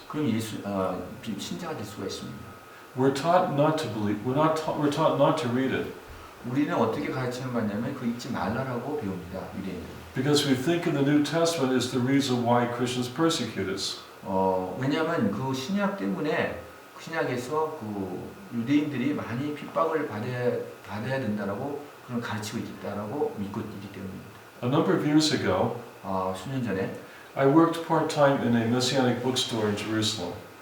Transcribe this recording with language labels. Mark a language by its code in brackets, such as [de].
[ko] 그럼 신자가 될 수가 있습니다. [en] We're taught not to believe. We're taught not to read it [ko] 우리는 어떻게 가르치는 받냐면 그 읽지 말라라고 배웁니다. 유대인들. [en] because we think in the New Testament is the reason why Christians persecute us. [ko] 왜냐하면 그 신약 때문에 신약에서 그 유대인들이 많이 핍박을 받아야 된다라고 그런 가르치고 있다라고 믿고 있기 때문입니다. [en] A number of years ago, [ko] 수년 전에 [en] I worked part-time in a Messianic bookstore in Jerusalem.